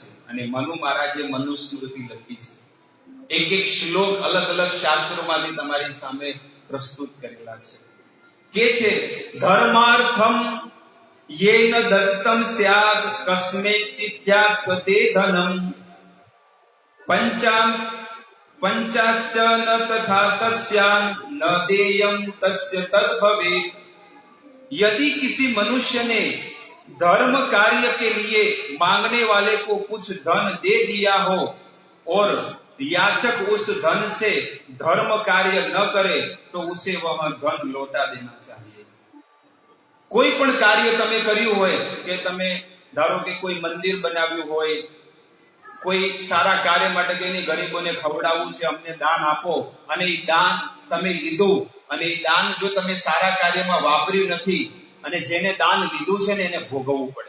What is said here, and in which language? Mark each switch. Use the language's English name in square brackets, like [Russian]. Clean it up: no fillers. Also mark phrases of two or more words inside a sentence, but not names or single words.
[Gujarati] અને મનુ મહારાજે મનુસ્મૃતિ લખી છે. એક એક શ્લોક અલગ અલગ શાસ્ત્રોમાંથી તમારી સામે પ્રસ્તુત કરેલા છે. કે છે [Sanskrit] धर्मार्थम येन दत्तम स्याद कस्मेचित्यात्वते धनम पंचाश्च न तथा तस्यां न देयं तस्य तद भवेत। [Hindi] यदि किसी मनुष्य ने धर्म कार्य के लिए मांगने वाले को कुछ धन दे दिया हो और याचक उस धन से धर्म कार्य न करे तो उसे वह धन लौटा देना चाहिए। [Gujarati] કોઈ પણ કાર્ય તમે કર્યું હોય, કે તમે ધારો કે કોઈ મંદિર બનાવ્યું હોય, કોઈ સારા કાર્ય માટે કઈને ગરીબોને ખવડાવવું છે, અમને દાન આપો, અને એ દાન તમે લીધું, અને એ દાન જો તમે સારા કાર્યમાં વાપર્યું નથી, અને જેને દાન લીધું છે ને એને ભોગવવું પડે.